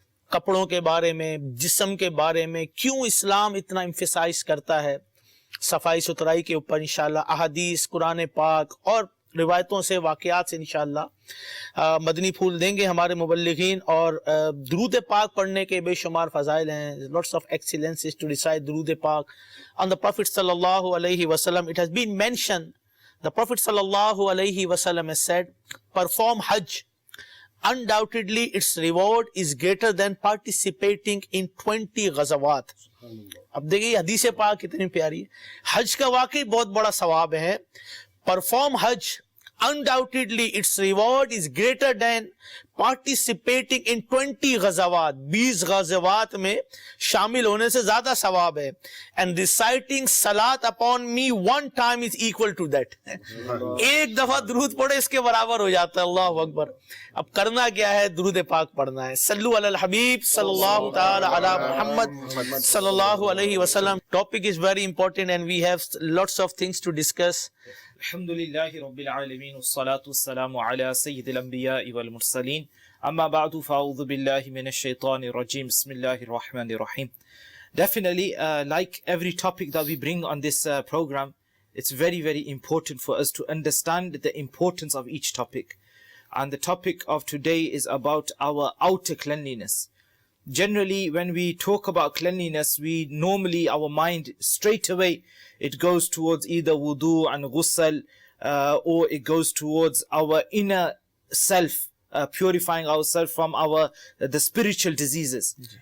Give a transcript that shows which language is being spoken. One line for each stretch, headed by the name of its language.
Urdu: کپڑوں کے بارے میں, جسم کے بارے میں, کیوں اسلام اتنا emphasize کرتا ہے صفائی ستھرائی کے اوپر. انشاءاللہ احادیث, قرآن پاک اور روایتوں سے, واقعات سے انشاءاللہ مدنی پھول دیں گے ہمارے مبلغین. اور درود پاک پڑھنے کے بے شمار فضائل ہیں.
English: lots of excellences to recite درود پاک on the Prophet sallallahu alaihi wasallam. It has been mentioned, the Prophet sallallahu alaihi wasallam has said, perform Hajj. Undoubtedly its reward is greater than participating in 20 غزوات.
Urdu: اب دیکھیے حدیث پاک کتنی پیاری ہے. حج کا واقعی بہت بڑا ثواب ہے. Perform Hajj
English: undoubtedly its reward is greater than participating in
Urdu: 20 غزوات, 20 غزوات میں شامل ہونے سے زیادہ ثواب ہے.
English: And reciting salat upon me one time is equal to that.
Urdu: ایک دفعہ درود پڑھے اس کے برابر ہو جاتا ہے. اللہ اکبر. اب کرنا کیا ہے؟ درود پاک پڑھنا ہے.
Arabic: صلو علی الحبیب صلی اللہ تعالی علی محمد صلی اللہ علیہ وسلم.
English: Topic is very important and we have lots of things to discuss.
Arabic: الحمد لله رب العالمين والصلاة والسلام على سيد الأنبياء والمرسلين أما بعد فأعوذ بالله من الشيطان الرجيم بسم الله الرحمن الرحيم.
English: Definitely, like every topic that we bring on this program, it's very, very important for us to understand the importance of each topic. And the topic of today is about our outer cleanliness. Generally, when we talk about cleanliness, we normally, our mind straight away, it goes towards either wudu and ghusl, or it goes towards our inner self, purifying ourselves from the spiritual diseases.